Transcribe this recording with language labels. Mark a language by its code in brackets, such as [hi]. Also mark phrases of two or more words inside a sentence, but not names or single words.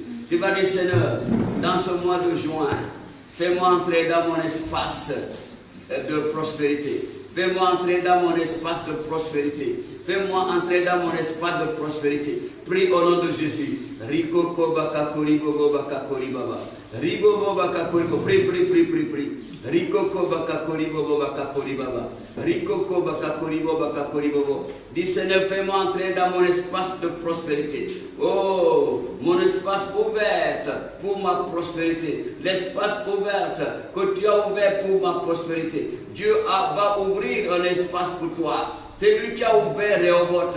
[fr] Tu vas dire, Seigneur, dans ce mois de juin, fais-moi entrer dans mon espace de prospérité. Fais-moi entrer dans mon espace de prospérité. Fais-moi entrer dans mon espace de prospérité. Prie au nom de Jésus. Rico Kobaka Koribo Bobaka Koribaba. Ribo Bobaka Koribo. Prie, prie, prie, prie, prie. Rico Kobaka Koribo Bobaka Koribaba. Rico Kobaka Koribo Baka Koribo. Dis Seigneur, fais-moi entrer dans mon espace de prospérité. Oh, mon espace ouvert pour ma prospérité. L'espace ouvert que tu as ouvert pour ma prospérité. Dieu va ouvrir un espace pour toi. C'est lui qui a ouvert Rehoboth.